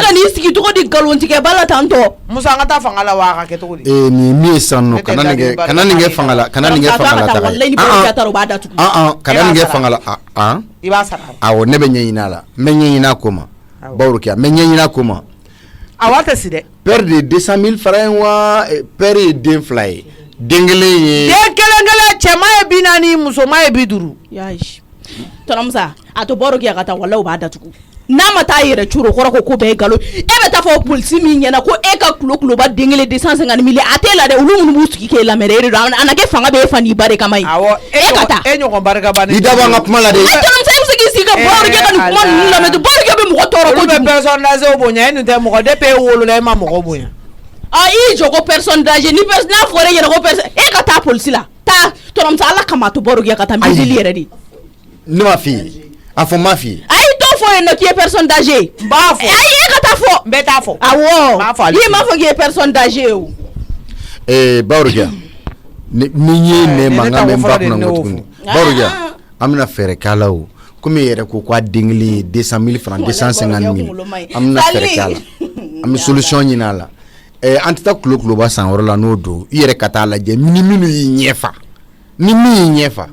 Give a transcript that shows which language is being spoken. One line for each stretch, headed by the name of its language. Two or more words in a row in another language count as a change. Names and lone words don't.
Bambara: Ne ka n'i sigi cogo di nkalontigɛ ba la tantɔ. Musa an ka taa fanga la wa a ka kɛ cogo di. Nin min ye san nɔ kana nin kɛ fanga la kana nin kɛ fanga la taga ye. Kana nin kɛ fanga la I b'a sara. Awɔ ne bɛ ɲɛɲini a la n bɛ ɲɛɲini a ko ma Borogia n bɛ ɲɛɲini a ko ma. A wa tɛ si dɛ.
French: Père de
Bambara: 200 000 francs wa père ye den 2 ye dengele ye den kelen cɛman ye 40 musoman ye 50 yayi tɔnɔmusa a to baro kɛ ka taa wala u b'a datugu n'a ma taa yɛrɛ curo kɔrɔ ko bɛɛ galo e bɛ taa fɔ polisi min ɲɛna ko e ka kuloba den kelen 250 mille a t'e la dɛ olu minnu b'u sigi k'e lamɛn e de don a na kɛ fanga bɛ e fa n'i ba de kama ye e ka taa e ɲɔgɔn barika ban i da bɔ an ka kuma la dɛ tɔnɔmusa e bɛ se k'i sigi ka baro kɛ ka nin kuma ninnu lamɛn to baro kɛ bɛ mɔgɔ tɔɔrɔ kojugu olu bɛ
French: personne âgée
Bambara: bonya e nin tɛ mɔgɔ depuis e wolola e ma mɔgɔ bonya i jɔ ko
French: personne d'âge
Bambara: ni n'a fɔra e ɲɛna ko personne e ka taa polisi la taa tɔnɔmusa ala kama to baro kɛ ka taa miseli yɛrɛ de ne ma f'i ye a fɔ ma f'i ye ayi t'o fɔ yen nɔ k'i ye
French: personne d'âge
Bambara: n b'a fɔ ayi e ka taa fɔ n bɛ taa fɔ awɔ i m'a fɔ k'i ye
French: personne d'âge
Bambara: o Barokia ni ye ne mankan bɛ n ba kunna ko tuguni Barokia an bɛna fɛɛrɛ k'a la o komi e yɛrɛ ko k'a den kelen ye 200 000 francs 250 000 an bɛna fɛɛrɛ k'a la an bɛ solution ɲini a la an tɛ taa kuloba san yɔrɔ la n'o don i yɛrɛ ka taa lajɛ ni minnu y'i ɲɛfa ni min y'i ɲɛfa